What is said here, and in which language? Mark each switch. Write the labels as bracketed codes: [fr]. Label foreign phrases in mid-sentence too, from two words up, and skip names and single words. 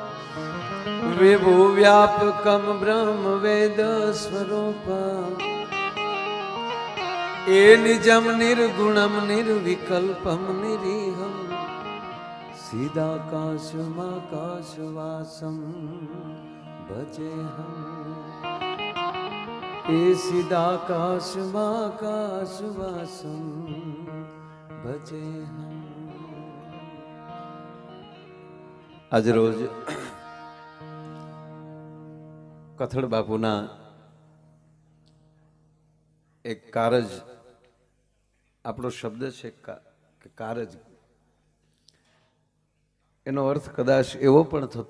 [sa] विभुव्यापकं ब्रह्म वेद स्वरूपम ए निजम निर्गुणम निर्विकल्पम निरीहम सीधाकाशमाकाशवासम भजेहम ए सीधाकाशमाकाशवासम भजेहम। [gu] આજ રોજ કથળ બાપુના એક કારજ, આપણો શબ્દ છે કે કારજ, એનો અર્થ કદાચ એવો પણ થતો